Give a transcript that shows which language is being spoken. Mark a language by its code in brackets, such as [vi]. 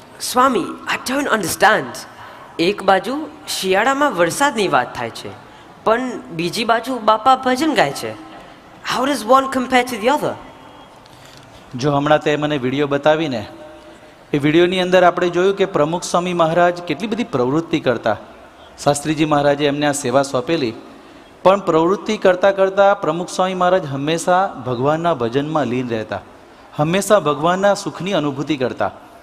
[en] Swami, I don't understand. [gu] એક બાજુ શિયાળામાં વરસાદની વાત થાય છે, પણ બીજી બાજુ બાપા ભજન ગાય છે. [en] How does one compare to the other? [gu] જો હમણાં તે મને વિડીયો બતાવીને, એ વિડીયોની અંદર આપણે જોયું કે પ્રમુખ સ્વામી મહારાજ કેટલી બધી પ્રવૃત્તિ કરતા. શાસ્ત્રીજી મહારાજે એમને આ સેવા સોંપેલી, પણ પ્રવૃત્તિ કરતાં કરતાં પ્રમુખ સ્વામી મહારાજ હંમેશા ભગવાનના ભજનમાં લીન રહેતા, હંમેશા ભગવાનના સુખની અનુભૂતિ કરતા.